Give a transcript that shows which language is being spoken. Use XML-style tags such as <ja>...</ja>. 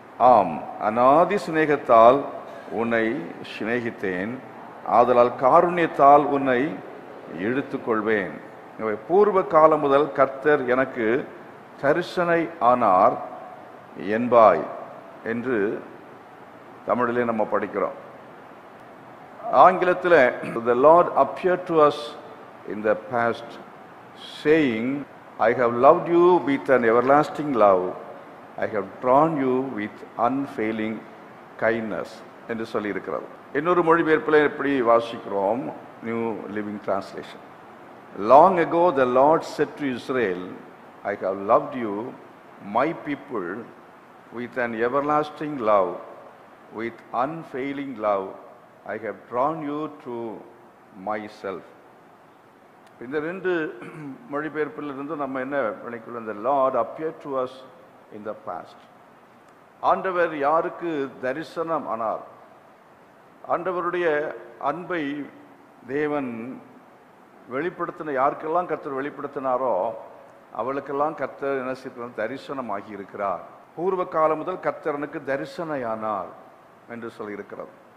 <ta>ஆம், அநாதி சிநேகத்தால் உன்னை சிநேகித்தேன், ஆதலால் காருண்யத்தால் உன்னை இழுத்துக் கொள்வேன். பூர்வ காலம் முதல் கர்த்தர் எனக்கு தரிசனை ஆனார் என்பாய் என்று தமிழிலே நம்ம படிக்கிறோம். ஆங்கிலத்தில்</ta> <en>the Lord appeared to us in the past saying, I have loved you with an everlasting love, I have drawn you with unfailing kindness</en> <ta>என்று சொல்லி இருக்கிறது. இன்னொரு மொழிபெயர்ப்பில் எப்படி வாசிக்கிறோம்?</ta> <en>New living translation. Long ago the Lord said to Israel, I have loved you, my people, with an everlasting love, with unfailing love, I have drawn you to myself.</en> <ta>இந்த ரெண்டு மொழிபெயர்ப்பிலிருந்து நம்ம என்ன விளக்கிக்கொள்ள?</ta> <en>The Lord appeared to us in the past.</en> <ta>ஆண்டவர் யாருக்கு தரிசனம் ஆனார்? ஆண்டவருடைய அன்பை தேவன் வெளிப்படுத்தின யாருக்கெல்லாம் கர்த்தர் வெளிப்படுத்தினாரோ அவளுக்கெல்லாம் கர்த்தர் என்ன செய்தார்? தரிசனமாகி இருக்கிறார். பூர்வ காலம் முதல் கர்த்தர் எனக்கு தரிசனையானார் என்று சொல்லியிருக்கிறது.</ta>